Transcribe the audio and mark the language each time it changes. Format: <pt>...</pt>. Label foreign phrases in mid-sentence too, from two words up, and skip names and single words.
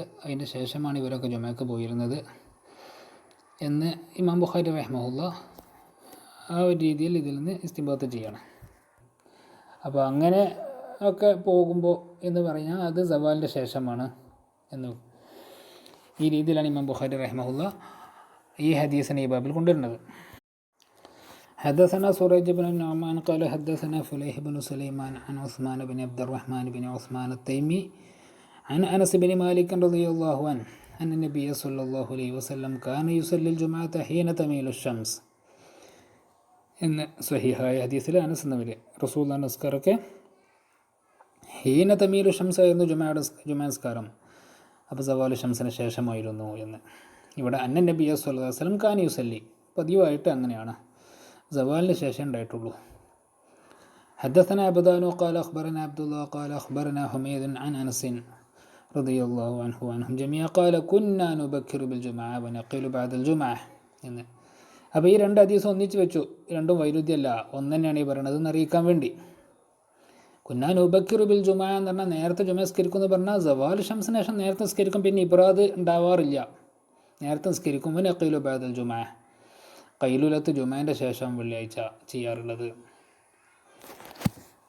<ml>അതിൻ്റെ ശേഷമാണ് ഇവരൊക്കെ ജുമയ്ക്ക് പോയിരുന്നത് എന്ന് ഇമാം ബുഖാരി റഹിമഹുല്ലാഹ് ആ ഒരു രീതിയിൽ ഇതിൽ നിന്ന് ഇസ്തിംബാത്ത് ചെയ്യണം. അപ്പോൾ അങ്ങനെ ഒക്കെ പോകുമ്പോൾ എന്ന് പറഞ്ഞാൽ അത് സവാലിൻ്റെ ശേഷമാണ് എന്ന് ഈ രീതിയിലാണ് ഇമാം ബുഖാരി റഹിമഹുല്ലാഹ് ഈ ഹദീസിനെ ഈ ബാബിൽ കൊണ്ടുവരുന്നത്.</ml> <ar>حدثنا سريج بن النعمان قال حدثنا فليح بن سليمان عن عثمان بن عبد الرحمن بن عثمان التيمي عن أنس بن مالك رضي الله عنه أن النبي صلى الله عليه وسلم كان يصلي الجمعة حين تميل الشمس.</ar> <ml>ഇന്ന് സ്വഹീഹായ ഹദീസിൽ അനസ് എന്നവർ റസൂലുള്ളാഹി നിസ്കാരമൊക്കെ</ml> <ar>حين تميل الشمس</ar> <ml>ആയിരുന്നു ജുമാ നിസ്കാരം. അപ്പോൾ സവാലു ഷംസിന് ശേഷമായിരുന്നു എന്ന്. ഇവിടെ</ml> <ar>أن النبي صلى الله عليه وسلم كان يصلي,</ar> <ml>പതിവായിട്ട് അങ്ങനെയാണ്, സവാലിന് ശേഷം ഉണ്ടായിട്ടുള്ളൂ.</ml> <ar>حدثنا عبدان قال أخبرنا عبد الله قال أخبرنا حميد عن أنس رضي الله عنه وعنهم جميعا قال كنا نبكر بالجمعة ونقيل بعد الجمعة എന്ന്.</ar> <ml>അപ്പോൾ ഈ രണ്ട് ഹദീസ് ഒന്നിച്ച് വെച്ചു. രണ്ടും വൈരുദ്ധ്യമല്ല, ഒന്ന് തന്നെയാണ് ഈ പറയണത് എന്നറിയിക്കാൻ വേണ്ടി.</ml> <ar>كنا نبكر بالجمعة</ar> <ml>എന്ന് പറഞ്ഞാൽ നേരത്തെ ജുമ നിസ്കരിക്കും എന്ന് പറഞ്ഞാൽ സവാൽ ഷംസിന് ശേഷം നേരത്തെ നിസ്കരിക്കും. പിന്നെ ഇബ്രാദ് ഉണ്ടാവാറില്ല, നേരത്തെ നിസ്കരിക്കും.</ml> <ar>نقيل بعد الجمعة,</ar> <ml>ഖൈലുലത്ത് ജുമാൻ്റെ ശേഷം വെള്ളിയാഴ്ച ചെയ്യാറുള്ളത്.</ml>